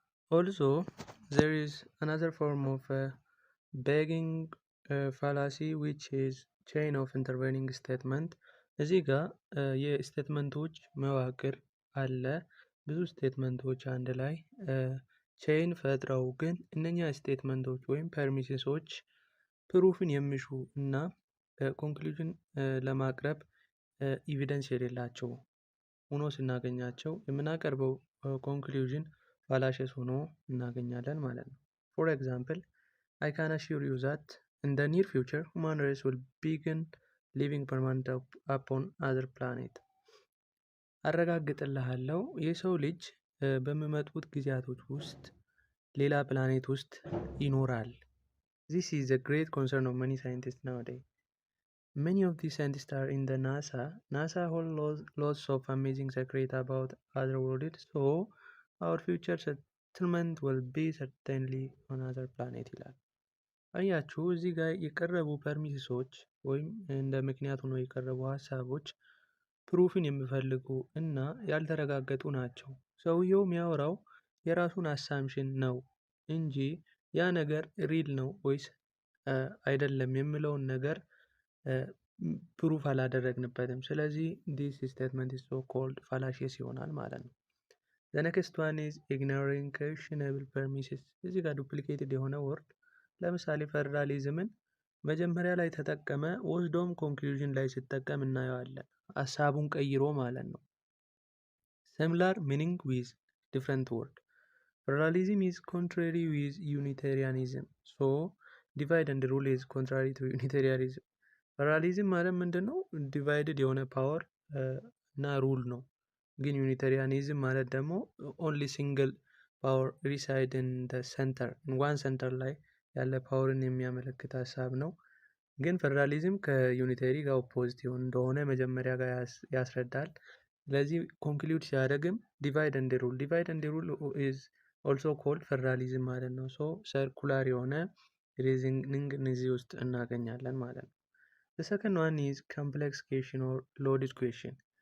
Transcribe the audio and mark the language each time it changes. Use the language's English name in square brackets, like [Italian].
[English] Also, there is another form of begging fallacy which is chain of intervening statement [Amharic] እዚህ ጋር የስቴትመንቶች መዋቅር አለ። ብዙ ስቴትመንቶች አንድ ላይ ቼን ፈጥረው ግን እነኛ ስቴትመንቶች ወይም ፐርሚሲሶች ፕሩፍን የሚሹ እና ኮንክሉዥን ለማቅረብ ኢቪደንስ የሌላቸው ሆኖ ስናገኛቸው የምናቀርበው ኮንክሉዥን ፋላሸስ ሆኖ እናገኛለን ማለት ነው። [English] ፎር ኤግዛምፕል I can assure you that in the near future human race will begin living permanent upon other planet. [Amharic] አረጋግጥልሃለሁ የሰው ልጅ በሚመጡት ጊዜያቶች ውስጥ ሌላ ፕላኔት ውስጥ ይኖራል። [English] This is a great concern of many scientists nowadays. Many of these scientists are in the NASA. NASA holds lots of amazing secrets about other worlds, so our future settlement will be certainly on other planet [Amharic] ይላል። አያችሁ እዚህ ጋር የቀረቡ ፐርሚሲሶች ወይም እንደ ምክንያት ሆኖ የቀረቡ ሀሳቦች ፕሩፍን የሚፈልጉ እና ያልተረጋገጡ ናቸው። ሰውየው የሚያወራው የራሱን አሳምሽን ነው እንጂ ያ ነገር ሪል ነው ወይስ አይደለም የሚለውን ነገር ፕሩፍ አላደረግንበትም። ስለዚህ [English] this statement is so called fallacious [Amharic] ይሆናል ማለት ነው። [English] the next one is ignoring questionable premises። [Amharic] እዚህ ጋር ዱፕሊኬትድ የሆነ ወርድ ለምሳሌ ፌደራሊዝምን መጀመሪያ ላይ ተጠቀመ ወስዶም ኮንክሉዥን ላይ ሲጠቀም እናየዋለን። ሀሳቡን ቀይሮ ማለት ነው። [English] similar meaning with different word. Federalism is contrary with Unitarianism. So divide and rule is contrary to Unitarianism. [Amharic] ፌደራሊዝም ማለት ምንድን ነው? ዲቫይድድ የሆነ ፓወር እና ሩል ነው። ግን ዩኒታሪያኒዝም ማለት ደግሞ [English] ኦንሊ ሲንግል ፓወር ሪሳይድ ኢን ሴንተር [Amharic] ዋን ሴንተር ላይ ያለ ፓወርን የሚያመለክት ሀሳብ ነው። ግን ፌደራሊዝም ከዩኒታሪ ጋር ኦፖዚት እንደሆነ መጀመሪያ ጋር ያስረዳል። ስለዚህ ኮንክሉድ ሲያደርግም [English] ዲቫይድ ኤንድ ሩል ኢዝ ኦልሶ ኮልድ ፌደራሊዝም [Amharic] ማለት ነው። ሶ ሰርኩላር የሆነ ሪዝኒንግ እዚህ ውስጥ እናገኛለን ማለት ነው። [English] The second one is complex question or loaded question.